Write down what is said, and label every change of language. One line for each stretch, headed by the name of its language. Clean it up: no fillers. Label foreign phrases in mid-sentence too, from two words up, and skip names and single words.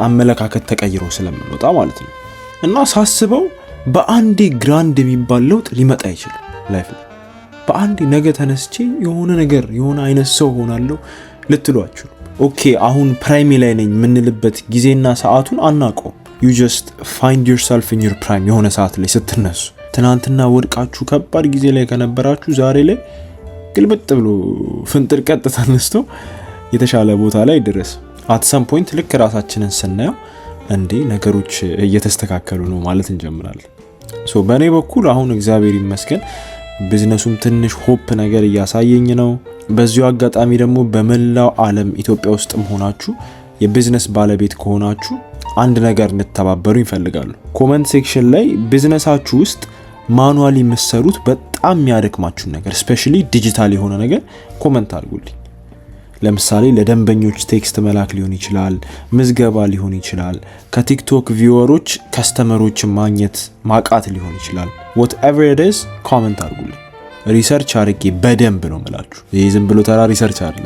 Amharic: አመለካከት ተቀይሮ ስለምንወጣ ማለት ነው። እና ሳስበው በአንዴ ግራንድ የሚባል ለውጥ ሊመጣ አይችልም ላይፍ ላይ። በአንዴ ነገ ተነስቼ የሆነ ነገር የሆነ አይነት ሰው ሆናለሁ ልትሏችሁ። ኦኬ አሁን ፕራይም ላይ ነኝ የምንልበት ጊዜና ሰዓቱን አናውቀው።
English: you just find yourself in your prime
Amharic: የሆነ ሰዓት ላይ ስትነሱ። ትናንትና ወድቃችሁ ከባድ ጊዜ ላይ ከነበራችሁ ዛሬ ላይ ግልብጥ ብሎ ፍንጥር ቀጥ ተነስቶ የተሻለ ቦታ ላይ ድረስ
English: at some point
Amharic: ልክ ራሳችንን ስናየው እንዴ ነገሮች እየተስተካከሉ ነው ማለት እንጀምራለን። ሶ በእኔ በኩል አሁን እግዚአብሔር ይመስገን ቢዝነሱም ትንሽ ሆፕ ነገር እያሳየኝ ነው። በዚሁ አጋጣሚ ደግሞ በመላው ዓለም ኢትዮጵያ ውስጥም ሆናችሁ የቢዝነስ ባለቤት ከሆናችሁ አንድ ነገር እንድትተባበሩ ይፈልጋሉ።
English: comment section
Amharic: ላይ ቢዝነሳችሁ ውስጥ ማኑዋሊ የምትሰሩት በጣም የሚያደክማችሁ ነገር
English: especially digital
Amharic: የሆነ ነገር ኮሜንት አድርጉልኝ። ለምሳሌ ለደንበኞች ቴክስት መላክ ሊሆን ይችላል፣ ምዝገባ ሊሆን ይችላል፣ ከቲክቶክ ቪወሮች ከስተመሮችን ማግኘት ማቃት ሊሆን ይችላል።
English: whatever it is
Amharic: ኮሜንት አድርጉልኝ። ሪሰርች አድርጌ በደንብ ነው መላችሁ። ይሄ ዝም ብሎ ተራ ሪሰርች አይደለም።